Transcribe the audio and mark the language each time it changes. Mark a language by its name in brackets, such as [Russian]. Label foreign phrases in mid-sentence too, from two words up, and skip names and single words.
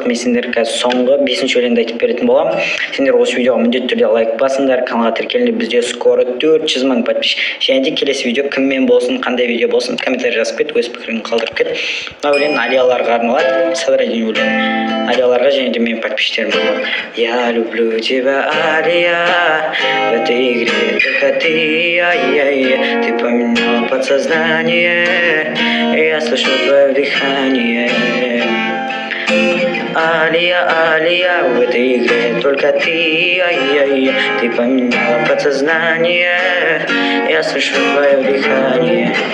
[Kazakh] Мен сендерге қазір соңғы 5-ші өлеңді айтып беретін боламын. Сендер осы видеоға міндетті түрде лайк басыңдар. Каналға тіркеліңдер. Бізде скоро 400 мың подписчик. Және де келесі видео кіммен болсын, қандай видео болсын, комментарий жазып кет, өз пікіріңді қалдырып кет. Мына өлең алияларға арналады. Садрадин өлең. Алияларға және де менің подписчиктерім болады. [Russian] Я люблю тебя, Алия, в этой игре только ты, ай-яй, ты поменял подсознание, я слышу твое дыхание. Алия, Алия, в этой игре только ты, ай-яй, ты поменяла подсознание, я слышу твое дыхание.